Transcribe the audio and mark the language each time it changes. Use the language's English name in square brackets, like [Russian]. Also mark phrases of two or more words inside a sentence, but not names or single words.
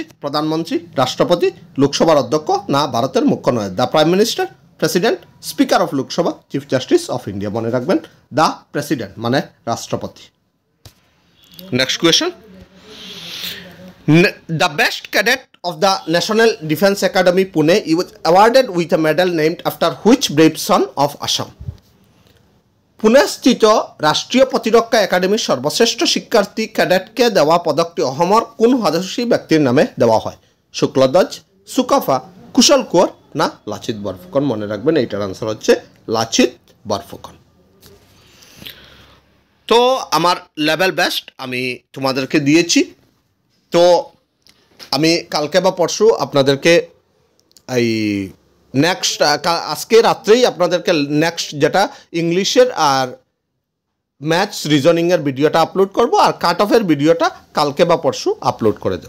[Bangla] প্রধানমন্ত্রী, রাষ্ট্রপতি, লোকসভার অধ্যক্ষ, না ভারতের মুখ্য নয়? [English] The Prime Minister, President, Speaker of Lok Sabha, Chief Justice of India? [Bangla] মনে রাখবেন [English] the President [Bangla] মানে রাষ্ট্রপতি। [English] Next question, the best cadet of the National Defence Academy Pune, he was awarded with a medal named after which brave son of Assam? [Bangla] পুনে স্থিত রাষ্ট্রীয় প্রতিরক্ষা একাডেমির সর্বশ্রেষ্ঠ শিক্ষার্থী ক্যাডেটকে দেওয়া পদকটি অসমৰ কোন সাহসী ব্যক্তির নামে দেওয়া হয়? শুক্লধ্বজ, সুকাফা, কুশল কোঁৱৰ, না লাচিত বরফুকন? মনে রাখবেন এইটার আনসার হচ্ছে লাচিত বরফুকন। তো আমার [English] level best [Bangla] আমি তোমাদেরকে দিয়েছি। তো আমি কালকে বা পরশু আপনাদেরকে এই নেক্সট আজকে রাত্রেই আপনাদেরকে নেক্সট যেটা ইংলিশের আর [English] maths reasoning [Bangla] ভিডিওটা আপলোড করব, আর [English] cut off [Bangla] ভিডিওটা কালকে বা পরশু আপলোড করে দেব।